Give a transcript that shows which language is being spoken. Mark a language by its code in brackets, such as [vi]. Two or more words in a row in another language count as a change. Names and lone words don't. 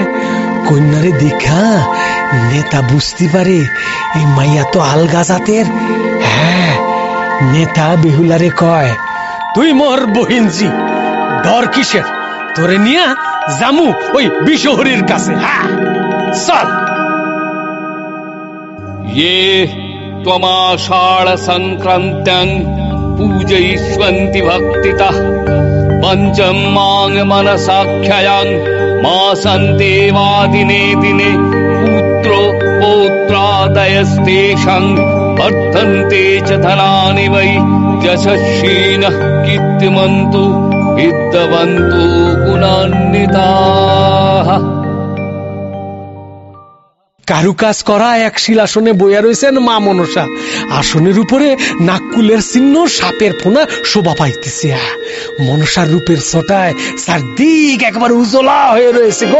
[bn] কন্যারে দেখা নেতা বুঝতে পারে এই মাইয়া তো আলগা জাতের। হ্যাঁ, নেতা বেহুলারে কয়, তুই মোর বহিনজি, ডর কিসের, তোরে নিয়া জামু ওই বিশহরীর কাছে। হ্যাঁ চল। [sa] ये त्वमाषाढ़ संक्रांत्यं पूजयिष्वन्ति भक्तितः पंचम मांग मनसाख्ययं मासन्ते वा दिने दिने पुत्रो पौत्रादयस्तेषां वर्धन्ते च धनानि वै यशस्विनः कीर्तिमन्तु বিদ্যবন্তু গুণান্বিতাঃ। [bn] কারুকাজ করা এক শিলাসনে বইয়া রয়েছেন মা মনসা। আসনের উপরে নাককুলের চিহ্ন, সাপের ফোনা শোভা পাইতেছে। মনসার রূপের ছটায় চারদিক একবার উজলা হয়ে রয়েছে গো।